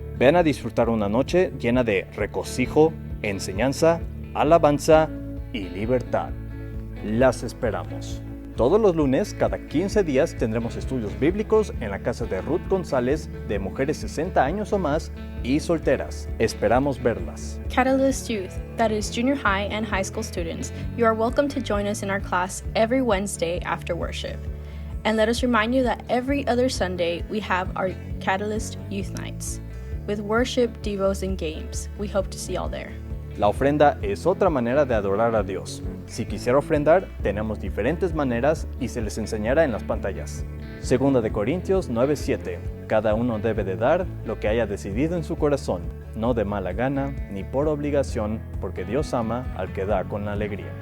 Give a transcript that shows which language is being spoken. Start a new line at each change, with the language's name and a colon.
Spanish: Ven a disfrutar una noche llena de regocijo, enseñanza, alabanza y libertad. Las esperamos. Todos los lunes, cada 15 días, tendremos estudios bíblicos en la casa de Ruth González, de mujeres 60 años o más y solteras. Esperamos verlas.
English: Catalyst Youth, that is junior high and high school students, you are welcome to join us in our class every Wednesday after worship. And let us remind you that every other Sunday we have our Catalyst Youth Nights, with worship, devos, and games. We hope to see you all there.
Spanish: La ofrenda es otra manera de adorar a Dios. Si quisiera ofrendar, tenemos diferentes maneras y se les enseñará en las pantallas. Segunda de Corintios 9:7. Cada uno debe de dar lo que haya decidido en su corazón, no de mala gana ni por obligación, porque Dios ama al que da con alegría.